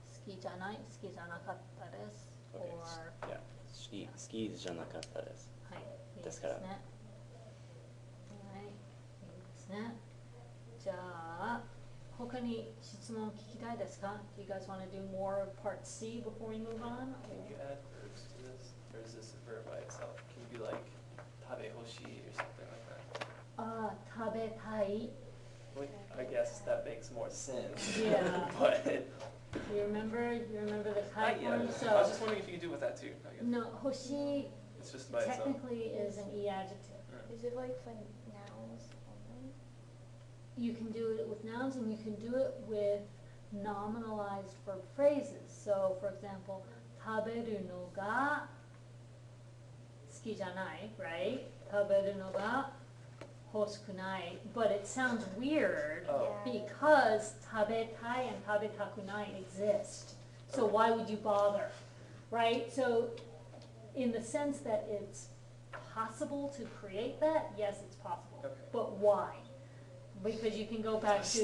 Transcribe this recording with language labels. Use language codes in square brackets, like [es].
[ja] 好きじゃない、好きじゃなかったです。 [en] Okay. or Yeah. [ja] 好きじゃなかったです。はい、いいですですからね。はい、いいですね。じゃあ、他に質問聞きたいですか？ [en] Do you guys want to do more of part C before we move on? Can you add verbs to this? Or is this a verb by itself? Can you be like [ja] 食べほしい [en] or something like that? [ja] 食べたい。 [en] Like, I guess that makes more sense. Yeah. But You remember the type yeah, one? I was So, just wondering if you could do with that too. I guess. [ja] no, 欲しい [en] It's just by itself. technically is an E adjective. Is it like for nouns only? You can do it with nouns and you can do it with nominalized verb phrases. So, for example, [ja] 食べるのが好きじゃない, [en] right? [ja] 食べるのが欲しくない. [en] But it sounds weird Oh. because [ja] 食べたい [en] and [ja] 食べたくない [en] exist. So why would you bother, right? So in the sense that it's possible to create that, yes, it's possible. Okay. But why? Because you can go back to